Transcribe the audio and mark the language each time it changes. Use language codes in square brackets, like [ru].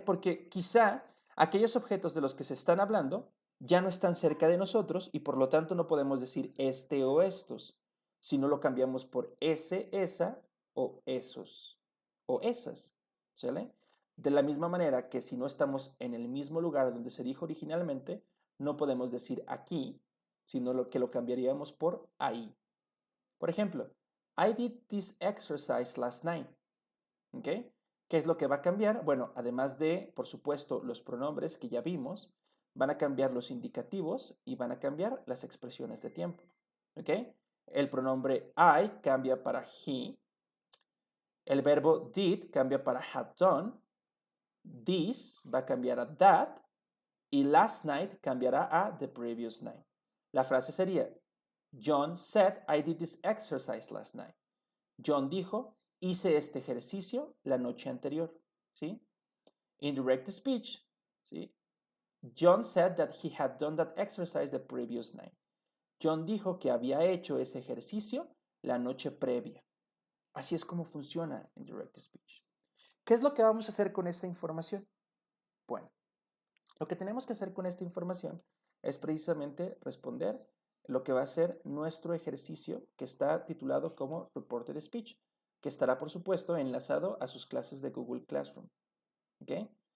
[es] Porque quizá aquellos objetos de los que se están hablando ya no están cerca de nosotros y por lo tanto no podemos decir este o estos, sino lo cambiamos por ese, esa o esos o esas, ¿sale? De la misma manera que si no estamos en el mismo lugar donde se dijo originalmente, no podemos decir aquí, sino que lo cambiaríamos por ahí. Por ejemplo, [en] I did this exercise last night. ¿Ok? [es] ¿Qué es lo que va a cambiar? Bueno, además de, por supuesto, los pronombres que ya vimos, van a cambiar los indicativos y van a cambiar las expresiones de tiempo. ¿Ok? El pronombre I cambia para he. El verbo did cambia para had done. This va a cambiar a that. [en] Y last night [es] cambiará a [en] the previous night. [es] La frase sería, [en] John said I did this exercise last night. [es] John dijo, hice este ejercicio la noche anterior, ¿sí? [en] Indirect speech, [es] ¿sí? [en] John said that he had done that exercise the previous night. [es] John dijo que había hecho ese ejercicio la noche previa. Así es como funciona indirect speech. ¿Qué es lo que vamos a hacer con esta información? Bueno, lo que tenemos que hacer con esta información es precisamente responder lo que va a ser nuestro ejercicio que está titulado como Reported Speech, que estará, por supuesto, enlazado a sus clases de Google Classroom. ¿Ok?